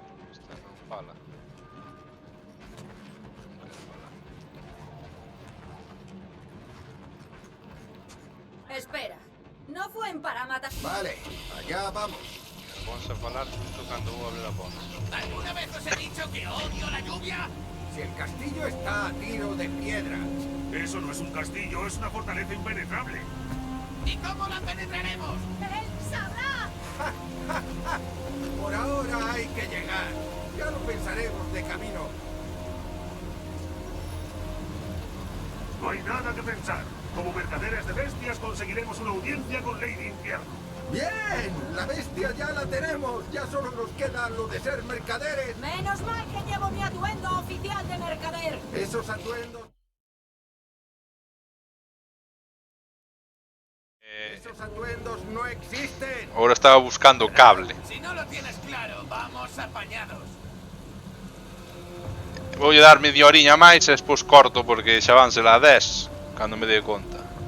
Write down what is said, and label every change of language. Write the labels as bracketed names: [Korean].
[Galician] esta non fala. Non quere falar. [Spanish] Espera, no fue para matar. Vale, allá vamos. [Galician] Vamos a falar justo cando vou abrir a porta. [Spanish] ¿Alguna vez os he dicho que odio la lluvia? Si el castillo está a tiro de piedra. Eso no es un castillo, es una fortaleza impenetrable. ¿Y cómo la penetraremos? ¡Él sabrá! Por ahora hay que llegar. Ya lo pensaremos de camino. No hay nada que pensar. Como mercaderes de bestias conseguiremos una audiencia con Lady Infierno. ¡Bien! La bestia ya la tenemos. Ya solo nos queda lo de ser mercaderes. Menos mal que llevo mi atuendo oficial de mercader. Esos atuendos... Esos atuendos no existen. Ahora estaba buscando cable. Si no lo tienes claro, vamos apañados. [Galician] Vou dar media horiña máis e despois corto porque xa van ser a 10 cando me dei conta.